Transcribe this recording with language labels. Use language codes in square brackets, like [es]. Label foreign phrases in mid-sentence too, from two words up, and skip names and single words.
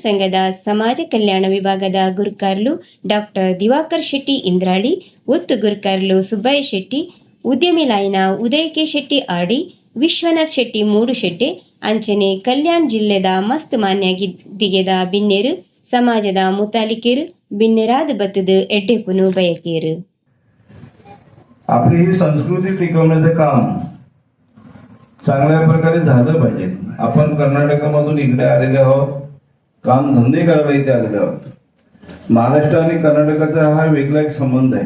[tcy] ಸಂಘದ ಸಮಾಜ ಕಲ್ಯಾಣ ವಿಭಾಗದ ಗುರುಕಾರ್ಲು ಡಾಕ್ಟರ್ ದಿವಾಕರ್ ಶೆಟ್ಟಿ ಇಂದ್ರಾಳಿ, ಒತ್ತು ಗುರುಕಾರ್ಲು ಸುಬ್ಬಯ್ಯ ಶೆಟ್ಟಿ, ಉದ್ಯಮಿ ಲಾಯ್ನ ಉದಯ್ ಕೆ ಶೆಟ್ಟಿ ಆಡಿ, ವಿಶ್ವನಾಥ್ ಶೆಟ್ಟಿ ಮೂಡು ಶೆಟ್ಟೆ ಅಂಚನೆ ಕಲ್ಯಾಣ್ ಜಿಲ್ಲೆದ ಮಸ್ತ್ ಮಾನ್ಯ ದಿಗೆದ ಬಿನ್ನೆರು ಸಮಾಜದ ಮುತಾಲಿಕೆರು ಬಿನ್ನೆರಾದ ಬತದ ಎಡ್ಡೆಪುನು ಬಯಕೆರ. [mr] आपली ही संस्कृती टिकवण्याचे काम चांगल्या प्रकारे झालं पाहिजे. आपण कर्नाटकामधून इकडे आलेले आहोत, काम धंदे करायला इथे आलेले आहोत. महाराष्ट्र आणि कर्नाटकाचा हा वेगळा एक संबंध आहे.